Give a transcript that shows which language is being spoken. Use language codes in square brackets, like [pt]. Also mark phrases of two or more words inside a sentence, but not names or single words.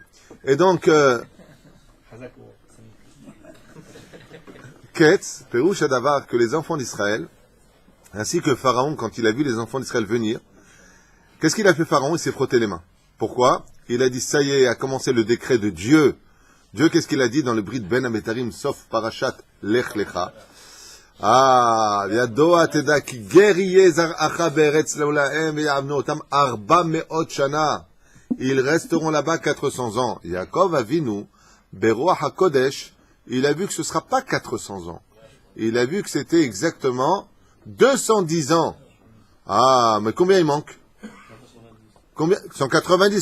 [fr] Et donc, Ketz, [he] פירוש הדבר, [fr] que les enfants d'Israël, ainsi que Pharaon, quand il a vu les enfants d'Israël venir, qu'est-ce qu'il a fait Pharaon? Il s'est frotté les mains. Pourquoi? Il a dit, ça y est, a commencé le décret de Dieu. Dieu, qu'est-ce qu'il a dit dans le [he] ברית בין הבתרים, [fr] sauf Parashat Lech Lecha? [he] אה, ידוע תדע כי גר יהיה זרעך בארץ לא להם ועינו אותם ארבע מאות שנה. [fr] Ils resteront là-bas 400 ans. [he] Yaakov Avinu, ברוח הקודש, [fr] il a vu que ce ne sera pas 400 ans. Il a vu que c'était exactement 210 ans. Ah, mais combien il manque? Combien? 190.